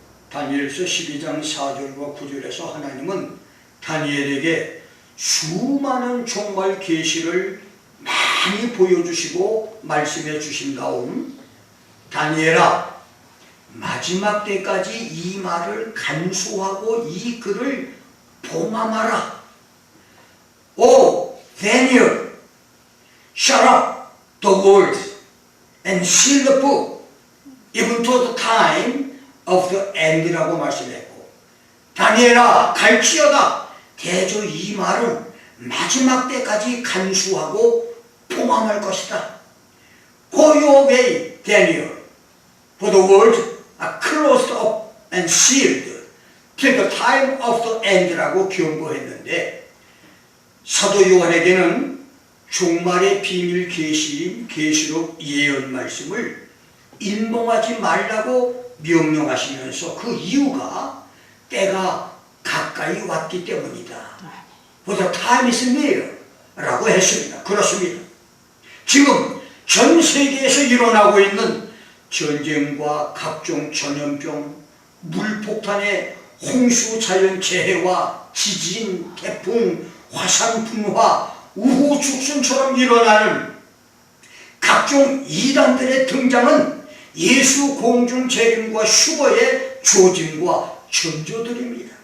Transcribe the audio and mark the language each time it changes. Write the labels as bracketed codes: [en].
[ko] 다니엘서 12장 4절과 9절에서 하나님은 다니엘에게 수많은 종말 계시를 많이 보여주시고 말씀해 주신 다음, 다니엘아, 마지막 때까지 이 말을 간수하고 이 글을 봉함하라. [en] O Daniel, shut up the word and seal the book even to the time of the end [ko] 라고 말씀했고, 다니엘아, 갈지어다, 대저 이 말은 마지막 때까지 간수하고 봉함할 것이다. [en] Go your way, Daniel, for the words are closed up and sealed till the time of the end [ko] 라고 경고했는데, 사도 요한에게는 종말의 비밀 계시인 계시록 예언 말씀을 인봉하지 말라고 명령하시면서 그 이유가 때가 가까이 왔기 때문이다. [en] For the time is near [ko] 라고 했습니다. 그렇습니다. 지금 전 세계에서 일어나고 있는 전쟁과 각종 전염병, 물폭탄의 홍수 자연재해와 지진, 태풍, 화산 분화, 우후 죽순처럼 일어나는 각종 이단들의 등장은 예수 공중 재림과 휴거의 조짐과 전조들입니다.